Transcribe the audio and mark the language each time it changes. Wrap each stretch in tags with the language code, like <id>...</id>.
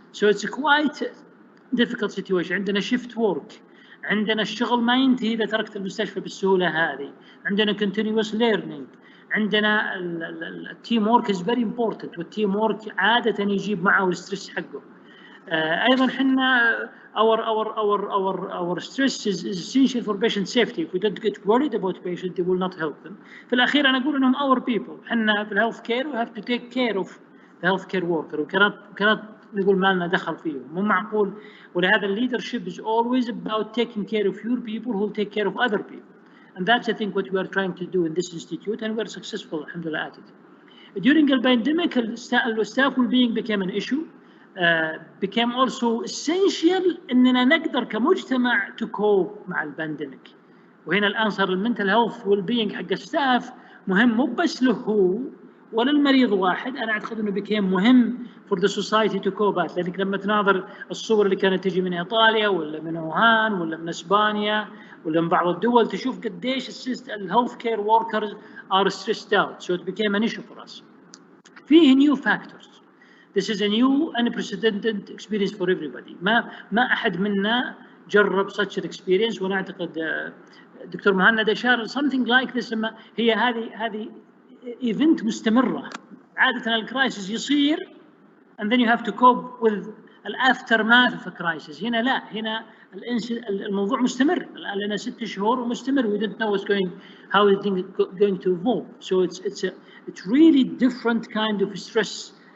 <en>So it's quite difficult situation.</en> <ar>عندنا shift work، عندنا الشغل ما ينتهي إذا تركت المستشفى بالسهولة هذه، عندنا</ar> <en>continuous learning،</en> <ar>عندنا التيم وورك</ar> <en>is very important،</en> <ar>والتيم وورك عادة يجيب معه الستريس حقه. ايضا احنا</ar> <en>our stress is essential for patient safety. If we don't get worried about patient, they will not help them.</en> <ar>في الاخير انا اقول انهم</ar> <en>our people.</en> <ar>احنا في الهيلث كير</ar> <en>we have to take care of the healthcare worker.</en> <ar>وكانت نقول ما لنا دخل فيهم، مو معقول. ولهذا</ar> <en>leadership is always about taking care of your people who will take care of other people. And that's, I think, what we are trying to do in this institute, and we're successful, alhamdulillah, at it. During the pandemic, staff well-being became an issue, became also essential</en> <ar>إننا نقدر كمجتمع</ar> <en>to cope</en> <ar>مع البانديميك. وهنا الآن صار المنتل هيلث well-being حق الستاف مهم مو بس له هو ولا المريض واحد. أنا أعتقد إنه</ar> <en>became</en> <ar>مهم</ar> <en>for the society to cope at.</en> <ar>لأنك لما تناظر الصور اللي كانت تجي من إيطاليا ولا من ووهان ولا من إسبانيا ولا من بعض الدول تشوف قديش الهيلث كير workers</ar> <en>are stressed out. So it became an issue for us.</en> <ar>فيه</ar> <en>new factors. This is a new unprecedented experience for everybody.</en> <ar>ما أحد منا جرب</ar> <en>such an experience.</en> <ar>وأنا أعتقد دكتور مهند أشار</ar> <en>something like this.</en> <ar>هي هذه event مستمرة. عادة الكرايسيس يصير</ar> <en>and then you have to cope with الaftermath of a crisis.</en> <ar>هنا لا، هنا الموضوع مستمر. الآن لنا 6 شهور ومستمر.</ar> <en>We don't know how the thing going to evolve. So it's really different kind of stress.</en>